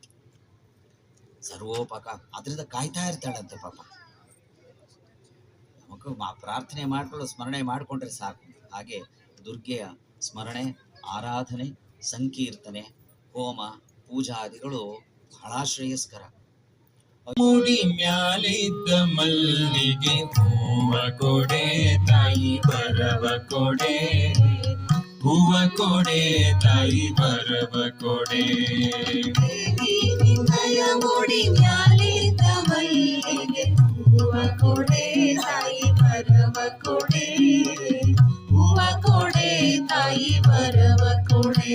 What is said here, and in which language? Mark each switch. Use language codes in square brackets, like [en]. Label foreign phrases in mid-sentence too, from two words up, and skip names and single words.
[kn] ಅದರಿಂದ ಕಾಯ್ತಾ ಇರ್ತಾಳಂತೆ ಪಾಪ. ಮಕ್ಕಳು ಪ್ರಾರ್ಥನೆ ಮಾಡ್ಕೊಳ್ಳೋ ಸ್ಮರಣೆ ಮಾಡಿಕೊಂಡ್ರೆ ಸಾಕು. ಹಾಗೆ ದುರ್ಗೆಯ ಸ್ಮರಣೆ, ಆರಾಧನೆ, ಸಂಕೀರ್ತನೆ, ಹೋಮ, ಪೂಜಾದಿಗಳು ಬಹಳ ಶ್ರೇಯಸ್ಕರ. ಮುಡಿ ಮ್ಯಾಲಿದ್ದ ಮಲ್ಲಿಗೆ ಹೂವ ಕೊಡೆ ತಾಯಿ ಬರವ ಕೊಡೆ, ಹೂವ ಕೊಡೆ ತಾಯಿ ಬರವ ಕೊಡೆ. ಮುಡಿ ಮ್ಯಾಲಿದ್ದ ಮಲ್ಲಿಗೆ ಹೂವ ಕೊಡೆ ತಾಯಿ ಬರವ ಕೊಡೆ, ಹೂವ ಕೊಡೆ ತಾಯಿ ಬರವ ಕೊಡೆ.